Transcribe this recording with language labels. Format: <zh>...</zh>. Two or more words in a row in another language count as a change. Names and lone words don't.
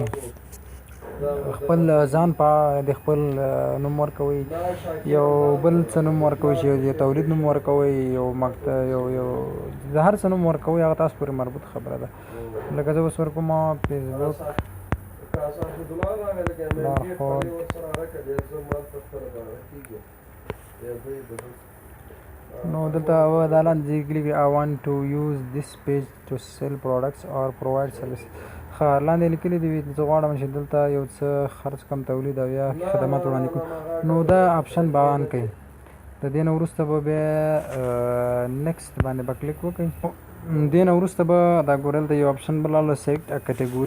<ps>خپل ځان په د خپل نوم ورکوئ، یو بل څه نوم ورکوئ، چې یو تولید نوم ورکوئ، یو د هر څه نوم ورکوئ، هغه تاسو پورې مربوط خبره ده. لکه زه اوس ورکوم فیسبوک لارښود. نو دلته دا لاندې لیکلي</ps> <en>I want to use this page to sell products or provide services.</en> <ps>ښه لاندې لیکلي دي زه غواړم چې دلته یو څه خرڅ کړم، تولید او یا خدمات وړاندې کړم. نو دا آپشن به آن کړئ. د دې نه وروسته به بیا نیکسټ باندې به کلیک وکړئ. دې نه وروسته به دا ګورل د یو آپشن به لاله</ps> <en>select category.</en>